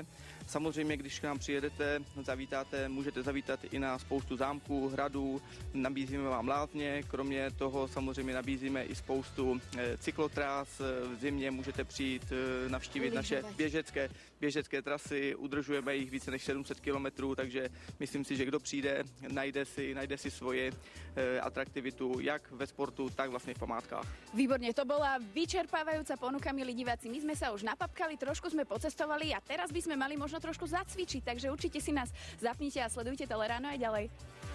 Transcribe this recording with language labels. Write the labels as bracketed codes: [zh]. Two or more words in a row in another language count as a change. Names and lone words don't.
[cs] Samozřejmě, když k nám přijedete, můžete zavítat i na spoustu zámků, hradů, nabízíme vám lázně, kromě toho samozřejmě nabízíme i spoustu cyklotrás, v zimě můžete přijít navštívit naše běžecké trasy, udržujeme jich více než 700 km, takže myslím si, že kdo přijde, najde si svoji atraktivitu jak ve sportu, tak vlastne v památkách. [sk] Výborne, to bola vyčerpávajúca ponuka, milí diváci. My sme sa už napapkali, trošku sme pocestovali a teraz by sme mali možno trošku zacvičiť, takže určite si nás zapnite a sledujte Teleráno aj ďalej.